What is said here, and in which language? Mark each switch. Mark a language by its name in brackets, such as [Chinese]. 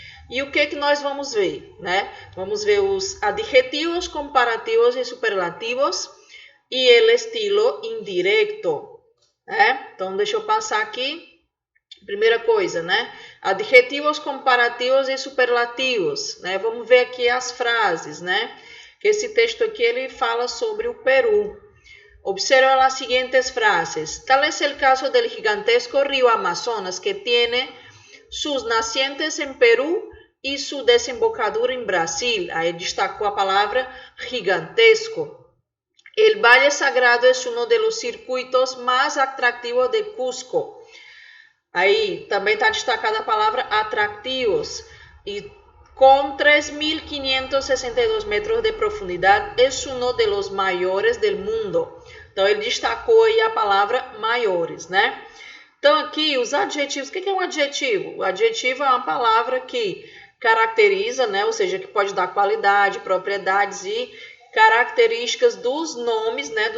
[Portuguese] E o que nós vamos ver, né? Vamos ver os adjetivos comparativos e superlativos e o estilo indireto, né? Então, deixa eu passar aqui. Primeira coisa, né? Adjetivos comparativos e superlativos, né? Vamos ver aqui as frases, né? Que esse texto aqui ele fala sobre o Peru. [Spanish] Observa las siguientes frases. Tal es el caso del gigantesco río Amazonas que tiene sus nacientes en Perú y su desembocadura en Brasil. Ahí destacó a palabra gigantesco. El Valle Sagrado es uno de los circuitos más atractivos de Cusco. [Portuguese] Aí também está destacada a palavra atractivos. E com 3.562 metros de profundidade, é um dos maiores do mundo. Então, ele destacou aí a palavra maiores, né? Então, aqui, os adjetivos. O que é um adjetivo? O adjetivo é uma palavra que caracteriza, né? Ou seja, que pode dar qualidade, propriedades e características dos nomes, né?